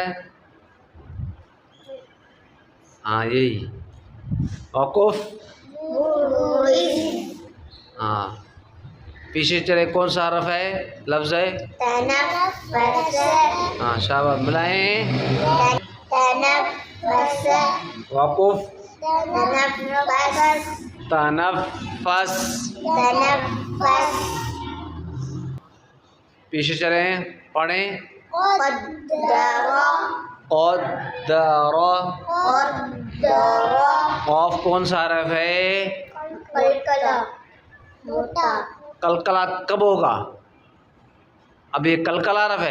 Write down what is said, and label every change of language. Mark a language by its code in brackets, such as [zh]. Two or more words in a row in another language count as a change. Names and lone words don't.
[ur] ہاں یہی وقف. ہاں پیچھے چلے، کون سا حرف ہے لفظ ہے؟ تنفس ہاں شاباش. ملائیں تنفس وقف تنفس تنفس. تنفس پیچھے چلیں پڑھیں قدر قدر. قدر قاف کون سا حرف ہے؟ قلقلہ موٹا قلقلہ کب ہوگا؟ اب یہ قلقلہ حرف ہے.